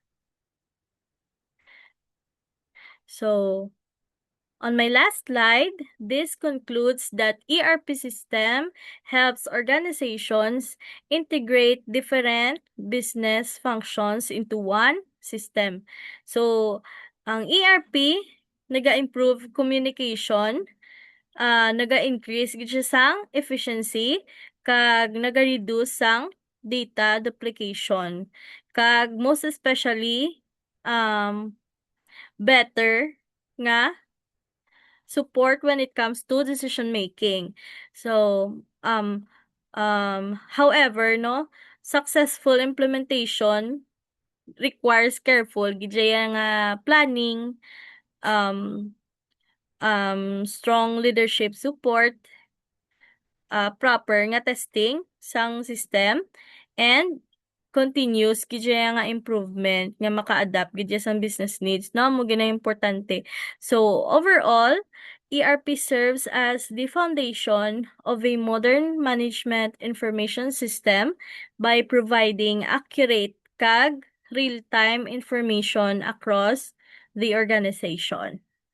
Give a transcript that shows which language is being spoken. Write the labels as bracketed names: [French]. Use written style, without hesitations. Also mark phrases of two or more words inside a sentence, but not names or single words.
[English] So, on my last slide, this concludes that ERP system helps organizations integrate different business functions into one system. So, [Hiligaynon] ang ERP naga-improve [English] communication, [Hiligaynon] naga-increase gid siya sang [English] efficiency, [Hiligaynon] kag naga-reduce sang [English] data duplication, kag most especially better nga support when it comes to decision making. So, however, no, successful implementation requires careful [Hiligaynon] gidya nga [English] planning, um, strong leadership support, proper nga testing sang system, and continuous [Hiligaynon] gidya nga [English] improvement [Hiligaynon] nga maka-adapt gidya sang [English] business needs, no, [Hiligaynon] mo gina importante. [English] So, overall, ERP serves as the foundation of a modern management information system by providing accurate kag real-time information across the organization.